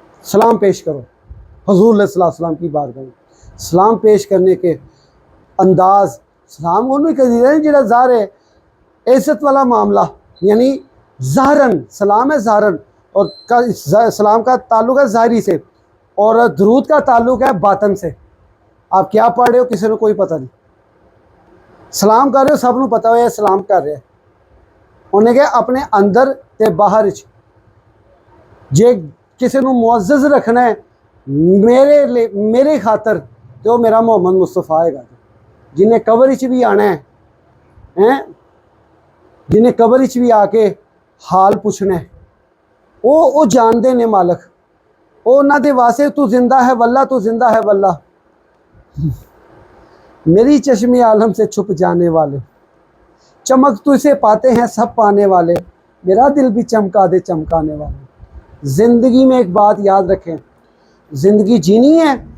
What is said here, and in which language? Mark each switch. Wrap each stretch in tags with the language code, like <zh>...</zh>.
<ur>سلام پیش کرو حضور علیہ السلام کی بارگاہ میں۔ سلام پیش کرنے کے انداز، سلام انہوں کہہ دیتے ہیں جڑا ظاہر ہے عزت والا معاملہ، یعنی ظاہراً سلام ہے ظاہراً، اور سلام کا تعلق ہے ظاہری سے، اور درود کا تعلق ہے باطن سے۔ آپ کیا پڑھ رہے ہو کسی نے کوئی پتہ نہیں،</ur> <pa>ਸਲਾਮ ਕਰ ਰਹੇ ਹੋ, ਸਭ ਨੂੰ ਪਤਾ ਹੋਇਆ ਸਲਾਮ ਕਰ ਰਿਹਾ। ਉਹਨੇ ਕਿਹਾ ਆਪਣੇ ਅੰਦਰ ਤੇ ਬਾਹਰ ਚ ਜੇ ਕਿਸੇ ਨੂੰ ਮੁਅੱਜ਼ਜ਼ ਰੱਖਣਾ ਹੈ ਮੇਰੇ ਲਈ, ਮੇਰੇ ਖਾਤਰ, ਤੇ ਉਹ ਮੇਰਾ ਮੁਹੰਮਦ ਮੁਸਤਫਾ ਹੈਗਾ। ਜਿਹਨੇ ਕਬਰ 'ਚ ਵੀ ਆਣਾ ਹੈ, ਜਿਹਨੇ ਕਬਰ 'ਚ ਵੀ ਆ ਕੇ ਹਾਲ ਪੁੱਛਣਾ ਹੈ, ਉਹ ਜਾਣਦੇ ਨੇ ਮਾਲਕ। ਉਹ ਉਹਨਾਂ ਦੇ ਵਾਸਤੇ ਤੂੰ ਜ਼ਿੰਦਾ</pa> <ur>ਹੈ ਵੱਲਾ, ਤੂੰ ਜ਼ਿੰਦਾ ہے واللہ، میری چشم عالم سے چھپ جانے والے، چمک تو اسے پاتے ہیں سب پانے والے، میرا دل بھی چمکا دے چمکانے والے۔ زندگی میں ایک بات یاد رکھیں، زندگی جینی ہے</ur>